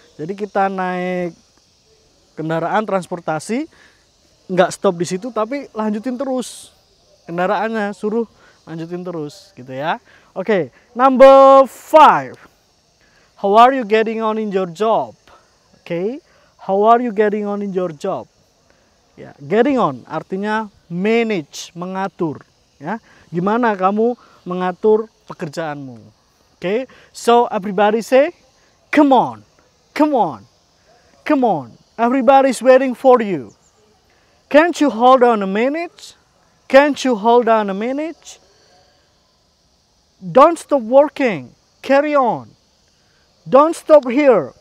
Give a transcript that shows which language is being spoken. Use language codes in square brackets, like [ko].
[id] Jadi kita naik kendaraan transportasi, nggak stop di situ tapi lanjutin terus kendaraannya, suruh lanjutin terus gitu ya. [en] Oke, number 5. How are you getting on in your job? Okay, how are you getting on in your job? [id] Ya, getting on artinya manage, mengatur. Ya, gimana kamu mengatur pekerjaanmu? [en] Okay, so everybody say, come on, come on, come on. Everybody's waiting for you. Can't you hold on a minute? Can't you hold on a minute? Don't stop working. Carry on. Don't stop here.